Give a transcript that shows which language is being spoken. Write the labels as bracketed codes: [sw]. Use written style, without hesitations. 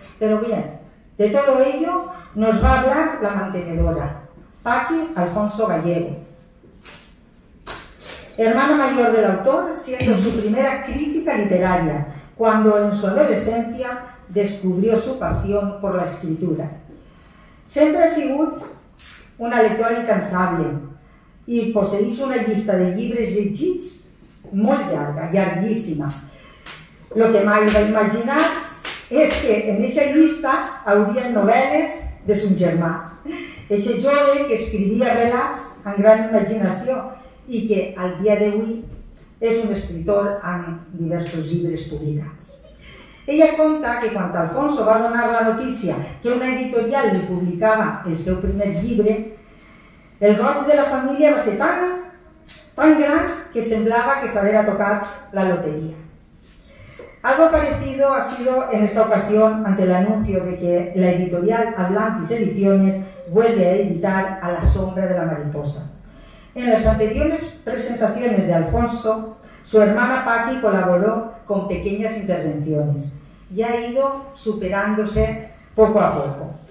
[es] Pero bien, de todo ello nos va a hablar la mantenedora, Paqui Alfonso Gallego, hermana mayor del autor, siendo su primera crítica literaria, cuando en su adolescencia descubrió su pasión por la escritura. [ca] Sempre ha sigut una lectora incansable i posseïx una llista de llibres llegits molt llarga, llarguíssima. Lo que mai va imaginar és que en aquesta llista haurien novel·les de son germà, aquest jove que escrivia relats amb gran imaginació i que al dia d'avui és un escritor amb diversos llibres publicats. Ella conta que quan Alfonso va donar la notícia que una editorial li publicava el seu primer llibre, el goig de la família va ser tan gran que semblava que s'havia tocat la lotería. [es] Algo parecido ha sido en esta ocasión ante el anuncio de que la editorial Atlantis Ediciones vuelve a editar A la sombra de la mariposa. En las anteriores presentaciones de Alfonso, su hermana Paqui colaboró con pequeñas intervenciones y ha ido superándose poco a poco.